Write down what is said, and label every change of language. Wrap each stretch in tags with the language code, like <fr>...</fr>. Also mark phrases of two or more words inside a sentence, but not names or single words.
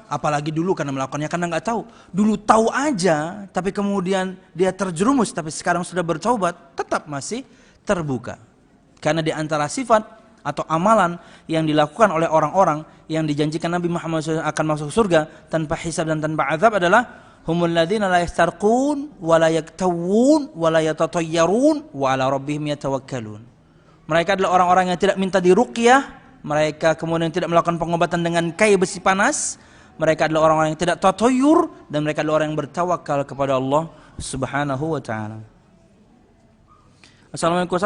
<id>Apalagi dulu karena melakukannya karena nggak tahu. Dulu tahu aja tapi kemudian dia terjerumus tapi sekarang sudah bertaubat, tetap masih terbuka. Karena di antara sifat atau amalan yang dilakukan oleh orang-orang yang dijanjikan Nabi Muhammad SAW akan masuk surga tanpa hisab dan tanpa azab adalah</id> <ar>هم الذين لا يسترقون ولا يكتوون ولا يتطيرون وعلى ربهم يتوكلون.</ar> <id>Mereka adalah orang-orang yang tidak minta diruqyah, mereka kemudian tidak melakukan pengobatan dengan kayu besi panas, mereka adalah orang-orang yang tidak tatayyur dan mereka adalah orang yang bertawakal kepada Allah</id> <ar>سبحانه وتعالى.</ar> <id>Assalamualaikum Ustaz.</id>